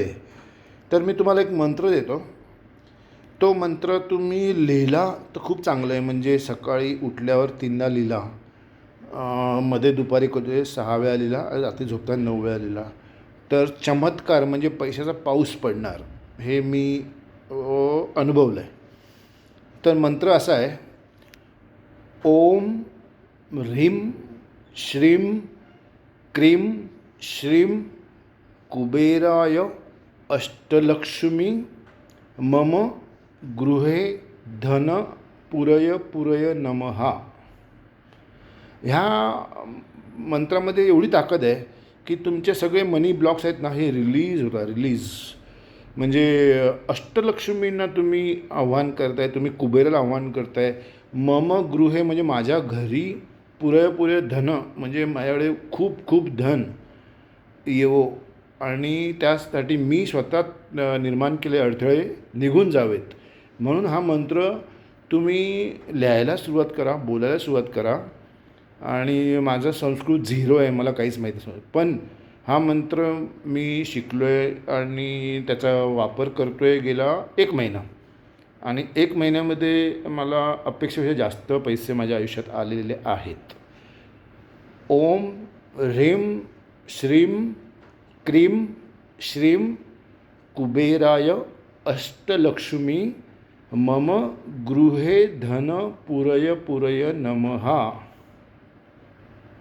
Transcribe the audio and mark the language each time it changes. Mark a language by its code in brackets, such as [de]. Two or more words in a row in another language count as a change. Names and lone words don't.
[mr] तर मी तुम्हाला एक मंत्र देतो. तो मंत्र तुम्ही लिहिला तर खूप चांगलं आहे. म्हणजे सकाळी उठल्यावर 3दा लिहिला, मध्ये दुपारी कधी 6 वेळा लिहिला, रात्री झोपताना 9 वेळा लिहिला, तर चमत्कार म्हणजे पैशाचा पाऊस पडणार हे मी अनुभवलं आहे. तर मंत्र असा आहे: [sa] ओम ह्रीं श्रीं क्रीं श्रीं कुबेराय अष्टलक्ष्मी मम गृहे धन पुरय पुरय नमः. [mr] ह्या मंत्रामध्ये एवढी ताकद आहे की तुमचे सगळे [en] money blocks [mr] आहेत ना, हे रिलीज होतात. म्हणजे अष्टलक्ष्मींना तुम्ही आव्हान करताय, तुम्ही कुबेराला आव्हान करताय. [sa] मम गृहे [mr] म्हणजे माझ्या घरी [sa] पुरय धन [mr] म्हणजे माझ्याकडे खूप खूप धन येवो, आणि त्यासाठी मी स्वतः निर्माण केले अडथळे निघून जावेत. म्हणून हा मंत्र तुम्ही लिहायला सुरुवात करा, बोलायला सुरुवात करा. आणि माझं संस्कृत 0 आहे, मला काहीच माहीत नाही, पण हा मंत्र मी शिकलो आहे आणि त्याचा वापर करतो आहे गेला 1 महिना. आणि 1 महिन्यामध्ये मला अपेक्षेपेक्षा जास्त पैसे माझ्या आयुष्यात आलेले आहेत. [sa] ओम ह्रीं श्रीं क्रीं श्रीं कुबेराय अष्टलक्ष्मी मम गृहे धन पुरय पुरय नमः.